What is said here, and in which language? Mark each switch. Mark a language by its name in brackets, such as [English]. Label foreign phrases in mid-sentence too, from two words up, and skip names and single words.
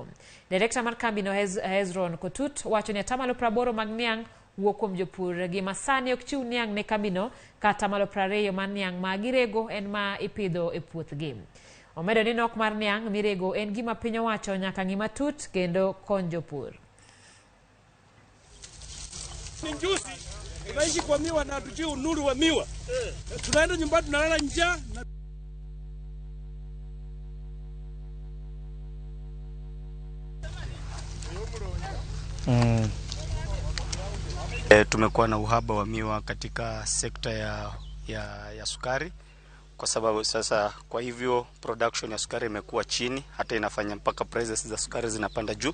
[Luo (Kenya and Tanzania)] Direkta mar kambino Hezron Kotut wacho ni 80% mag niang' wuok kuom jopur gi masani ok chiw niang' ne kambino kata 20% mar niang' ma girego en ma ipidho e puothgi. Omedo ni nok mar niang' mirego en gima piny owacho nyaka ng'i matut kendo kony jopur. [Swahili] Tunaishi kwa miwa na hatutii unuru wa miwa. Tunaenda nyumbani tunalala njaa. Tumekuwa na uhaba wa miwa katika sekta ya sukari kwa sababu sasa, kwa hivyo production ya sukari imekuwa chini, hata inafanya mpaka prices za sukari zinapanda juu.